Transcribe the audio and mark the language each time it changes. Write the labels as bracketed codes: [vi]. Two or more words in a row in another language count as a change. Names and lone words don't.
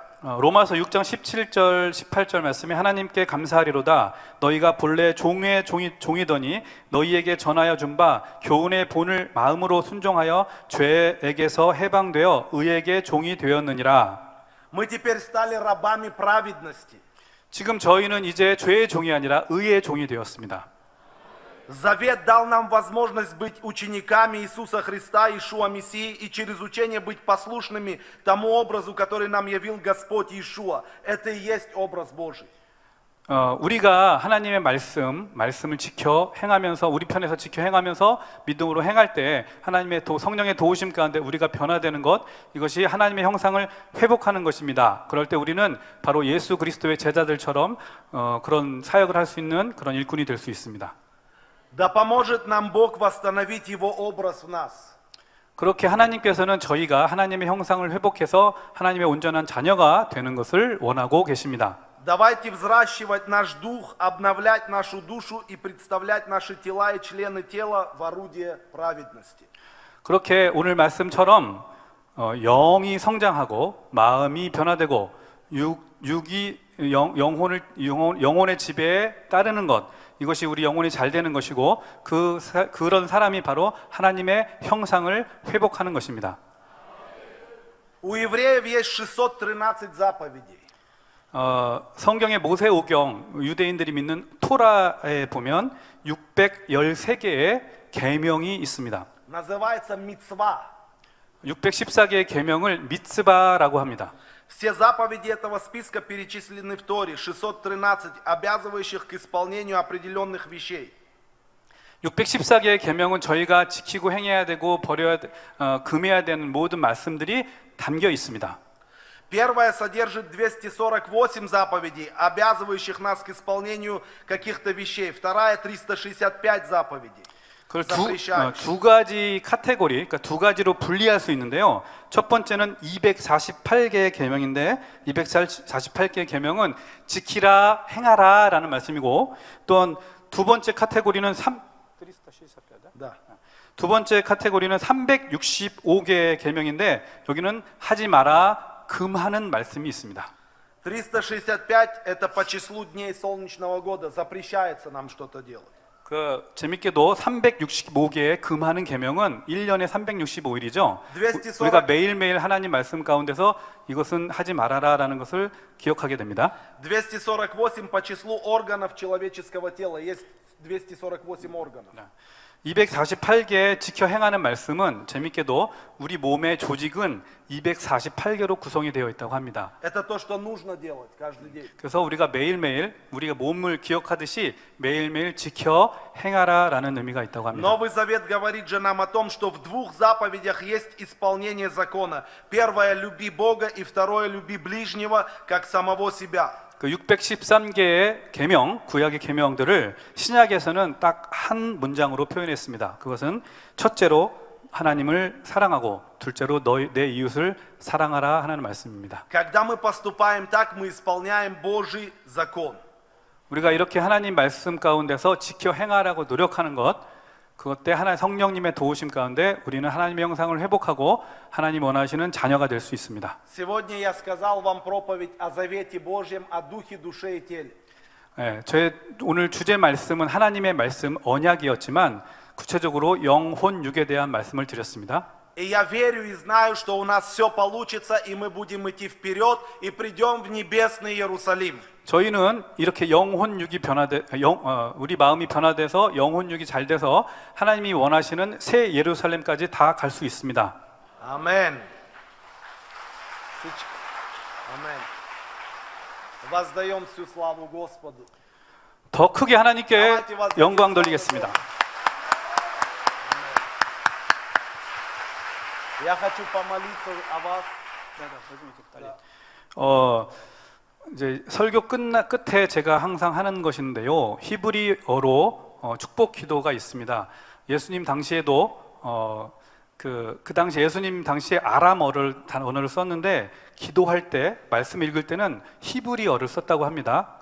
[ko] 로마서 6장 17절 18절 말씀에 하나님께 감사하리로다. 너희가 본래 종의 종이더니 너희에게 전하여 준 바 교훈의 본을 마음으로 순종하여 죄에게서 해방되어 의에게 종이 되었느니라. [ru] Мы теперь стали рабами праведности. [ko] 지금 저희는 이제 죄의 종이 아니라 의의 종이 되었습니다. [ru] Завет дал нам возможность быть учениками Иисуса Христа, Иешуа Мессии, и через учение быть послушными тому образу, который нам явил Господь Иешуа. Это и есть образ Божий. [ko] 우리가 하나님의 말씀을 지켜 행하면서 우리 편에서 지켜 행하면서 믿음으로 행할 때 하나님의 성령의 도우심 가운데 우리가 변화되는 것, 이것이 하나님의 형상을 회복하는 것입니다. 그럴 때 우리는 바로 예수 그리스도의 제자들처럼 그런 사역을 할 수 있는 그런 일꾼이 될 수 있습니다. [ru] Да поможет нам Бог восстановить Его образ в нас. [ko] 그렇게 하나님께서는 저희가 하나님의 형상을 회복해서 하나님의 온전한 자녀가 되는 것을 원하고 계십니다. [ru] Давайте взращивать наш дух, обновлять нашу душу и представлять наши тела и члены тела в орудие праведности. [ko] 그렇게 오늘 말씀처럼 영이 성장하고 마음이 변화되고 육이 영혼의 지배에 따르는 것, 이것이 우리 영혼이 잘 되는 것이고 그런 사람이 바로 하나님의 형상을 회복하는 것입니다. [ru] У евреев есть 613 заповедей. [ko] 성경의 모세오경, 유대인들이 믿는 토라에 보면 613개의 계명이 있습니다. [ru] Называется мицва. [ko] 614개의 계명을 미츠바라고 합니다. [ru] Все заповеди этого списка перечислены в Торе, 613, обязывающих к исполнению определенных вещей. [ko] 614개의 계명은 저희가 지키고 행해야 되고 금해야 되는 모든 말씀들이 담겨 있습니다. [ru] Первая содержит 248 заповедей, обязывающих нас к исполнению каких-то вещей. Вторая 365 заповедей. [ko] 그걸 두 가지 카테고리, 그러니까 두 가지로 분리할 수 있는데요. 첫 번째는 248개의 계명인데 248개의 계명은 지키라, 행하라라는 말씀이고, 또한 두 번째 카테고리는 365개의 계명인데 여기는 하지 마라, 금하는 말씀이 있습니다. [ru] 365 это по числу дней солнечного года, запрещается нам что-то делать. [ko] 재밌게도 365개의 금하는 계명은 1년에 365일이죠. 240 우리가 매일매일 하나님 말씀 가운데서 이것은 하지 말아라라는 것을 기억하게 됩니다. [ru] 248 по числу органов человеческого тела, есть 248 органов. [ko] 248개 지켜 행하는 말씀은 재밌게도 우리 몸의 조직은 248개로 구성이 되어 있다고 합니다. [ru] Это то, что нужно делать каждый день. [ko] 그래서 우리가 매일매일 우리가 몸을 기억하듯이 매일매일 지켜 행하라라는 의미가 있다고 합니다. [ru] Новый Завет говорит же нам о том, что в двух заповедях есть исполнение закона. Первое – люби Бога, и второе – люби ближнего, как самого себя. [ko] 그 613개의 계명, 구약의 계명들을 신약에서는 딱 한 문장으로 표현했습니다. 그것은 첫째로 하나님을 사랑하고 둘째로 내 이웃을 사랑하라 하는 말씀입니다. [ru] Когда мы поступаем так, мы исполняем Божий закон. [ko] 우리가 이렇게 하나님 말씀 가운데서 지켜 행하라고 노력하는 것, 그것 때 하나님 성령님의 도우심 가운데 우리는 하나님의 형상을 회복하고 하나님 원하시는 자녀가 될 수 있습니다. [ru] Сегодня я сказал вам проповедь о завете Божьем, о духе, душе и теле. [ko] 제 오늘 주제 말씀은 하나님의 말씀 언약이었지만 구체적으로 영혼 육에 대한 말씀을 드렸습니다. [ru] И я верю и знаю, что у нас все получится, и мы будем идти вперед, и придем в небесный Иерусалим. [ko] 저희는 이렇게 영혼 육이 우리 마음이 변화돼서 영혼 육이 잘 돼서 하나님이 원하시는 새 예루살렘까지 다 갈 수 있습니다. [ru] Аминь. Аминь. Воздаем всю славу Господу. [ko] 더 크게 하나님께 영광 돌리겠습니다. [ru] Я хочу помолиться о вас. [ko] 이제 설교 끝에 제가 항상 하는 것인데요. 히브리어로 축복 기도가 있습니다. 예수님 당시에도 그 당시 예수님 당시에 아람어를 단어를 썼는데 기도할 때 말씀 읽을 때는 히브리어를 썼다고 합니다.